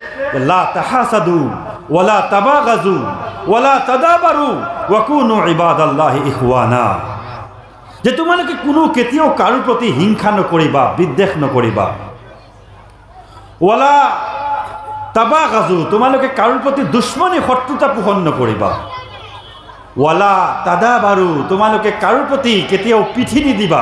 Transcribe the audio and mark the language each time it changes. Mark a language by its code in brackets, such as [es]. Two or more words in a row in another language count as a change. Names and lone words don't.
[ar] لا تحاسدوا ولا تباغضوا ولا تدابروا وكونوا عباد الله إخوانا, [as] যে তোমালোকে কোনো কেতিয়াও কাৰোৰ প্ৰতি হিংসা নকৰিবা, বিদ্বেষ নকৰিবা। [ar] ولا تباغضوا, [as] তোমালোকে কাৰোৰ প্ৰতি দুশ্মনী শত্ৰুতা পোষণ নকৰিবা। [ar] ولا تدابروا, [as] তোমালোকে কাৰোৰ প্ৰতি কেতিয়াও পিঠি নিদিবা।